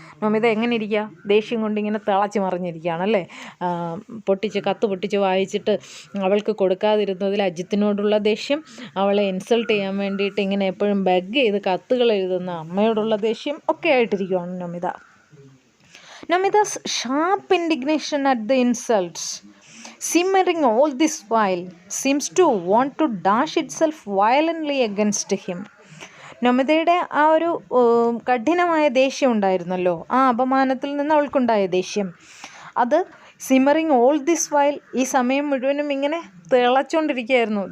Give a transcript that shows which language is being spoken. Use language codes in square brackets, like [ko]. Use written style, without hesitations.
[ml] നൊമിത എങ്ങനെ ഇരിക്കുക, ദേഷ്യം കൊണ്ട് ഇങ്ങനെ തിളച്ച് മറിഞ്ഞിരിക്കുകയാണല്ലേ. കത്ത് പൊട്ടിച്ച് വായിച്ചിട്ട് അവൾക്ക് കൊടുക്കാതിരുന്നതിൽ അജിത്തിനോടുള്ള ദേഷ്യം, അവളെ ഇൻസൾട്ട് ചെയ്യാൻ വേണ്ടിയിട്ട് ഇങ്ങനെ എപ്പോഴും ബഗ് ചെയ്ത് കത്തുകൾ എഴുതുന്ന അമ്മയോടുള്ള ദേഷ്യം ഒക്കെ ആയിട്ടിരിക്കുകയാണ് Nomita. [en] Nomita's sharp indignation at the insults simmering all this while seems to want to dash itself violently against him. [ml] നൊമിതയുടെ ആ ഒരു കഠിനമായ ദേഷ്യം ഉണ്ടായിരുന്നല്ലോ, ആ അപമാനത്തിൽ നിന്ന് അവൾക്കുണ്ടായ ദേഷ്യം, അത് സിമ്മറിങ് ഓൾ ദിസ് വൈൽ, ഈ സമയം മുഴുവനും ഇങ്ങനെ തിളച്ചുകൊണ്ടിരിക്കുകയായിരുന്നു.